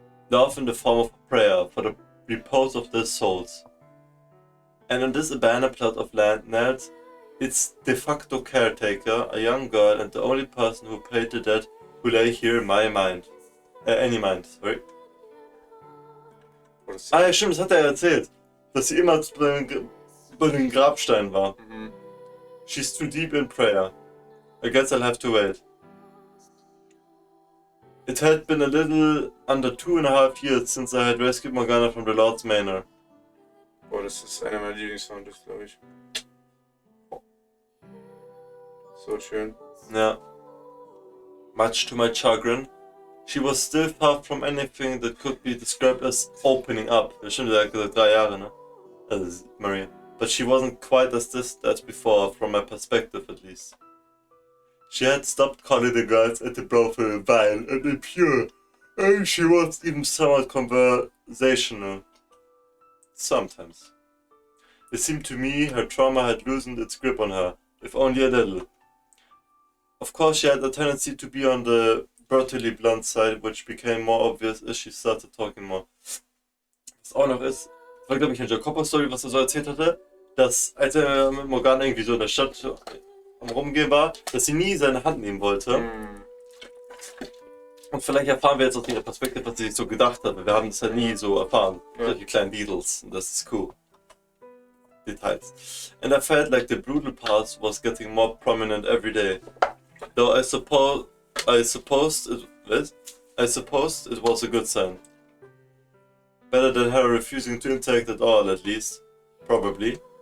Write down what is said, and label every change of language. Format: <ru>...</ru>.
<en>Love in the form of a prayer for the repose of their souls. And on this abandoned plot of land knelt its de facto caretaker, a young girl, and the only person who paid the debt who lay here in my mind. Any mind, sorry.</en> <de>Ah ja, stimmt, das hat er erzählt. Dass sie immer bei den Grabsteinen war. Mhm.</de> <en>She's too deep in prayer. I guess I'll have to wait. It had been a little under 2.5 years since I had rescued Morgana from the Lord's Manor.</en> <de>Oh, das ist einer meiner Lieblingssounds, glaube ich. So schön. Ja.</de> <en>Much to my chagrin, she was still far from anything that could be described as opening up.</en> <de>Das stimmt, er hat gesagt 3 Jahre, ne? Also Maria.</de> <en>But she wasn't quite as distant as before, from my perspective at least. She had stopped calling the girls at the brothel vile and impure, and she was even somewhat conversational. Sometimes. It seemed to me her trauma had loosened its grip on her, if only a little. Of course, she had a tendency to be on the brutally blunt side, which became more obvious as she started talking more.</en> <de>Was auch noch ist, das war glaube ich eine Jacopo-Story, was er so erzählt hatte, dass als er mit Morgana irgendwie so in der Stadt am Rumgehen war, dass sie nie seine Hand nehmen wollte. Und vielleicht erfahren wir jetzt aus ihrer Perspektive, was sie sich so gedacht hat. Wir haben es halt nie so erfahren. Solche kleinen Details. Und das ist cool. Details.</de> <en>And I felt like the brutal past was getting more prominent every day. Though I supposed it was a good sign. Better than her refusing to interact at all, at least. Probably.</en>